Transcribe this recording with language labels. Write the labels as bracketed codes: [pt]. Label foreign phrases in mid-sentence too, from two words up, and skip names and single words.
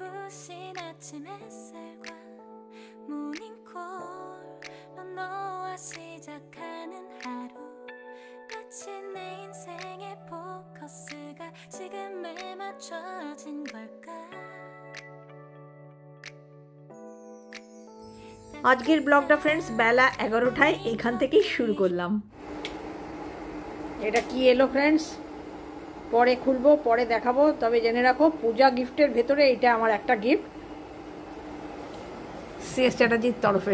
[ko] 눈부신 아침 햇살과 모닝콜로 너와 시작하는 하루 마치 내 인생의 포커스가 지금에 맞춰진 걸까 [bn] আজকের ব্লগটা ফ্রেন্ডস বেলা 11টায় এখান থেকেই শুরু করলাম। এটা কি এলো ফ্রেন্ডস, পরে খুলবো, পরে দেখাবো। তবে জেনে রাখো পূজা গিফটের ভেতরে এটা আমার একটা গিফট সিএস চ্যাটার্জির তরফে।